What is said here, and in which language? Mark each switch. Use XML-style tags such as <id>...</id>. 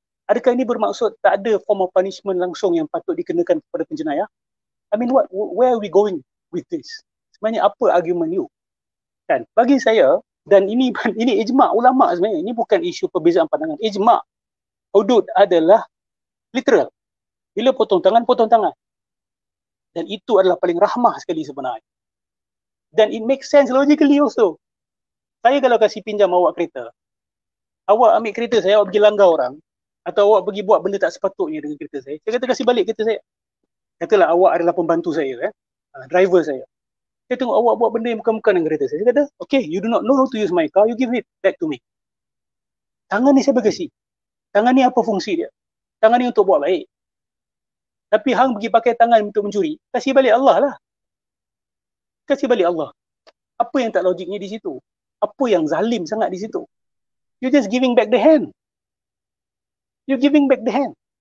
<ms>Adakah ini bermaksud tak ada</ms> <en>form of punishment</en> <ms>langsung yang patut dikenakan kepada penjenayah?</ms> <en>I mean, where are we going with this?</en> <ms>Sebenarnya apa argument you? Kan? Bagi saya, dan ini ijma' ulama' sebenarnya, ini bukan isu perbezaan pandangan. Ijma' hudud adalah literal. Bila potong tangan, potong tangan. Dan itu adalah paling rahmah sekali sebenarnya. Dan</ms> <en>it makes sense logically also.</en> <ms>Saya kalau kasih pinjam awak kereta, awak ambil kereta saya, awak pergi langgar orang, atau awak pergi buat benda tak sepatutnya dengan kereta saya kata kasih balik kereta saya. Katalah awak adalah pembantu saya, driver saya. Saya tengok awak buat benda yang bukan-bukan dengan kereta saya. Saya kata,</ms> <en>okay, you do not know how to use my car, you give it back to me.</en> <ms>Tangan ni saya berkasi. Tangan ni apa fungsi dia? Tangan ni untuk buat baik. Tapi hang pergi pakai tangan untuk mencuri, kasih balik Allah lah. Kasih balik Allah. Apa yang tak logiknya di situ? Apa yang zalim sangat di situ?</ms> <en>You're just giving back the hand. You're giving back the hand.</en>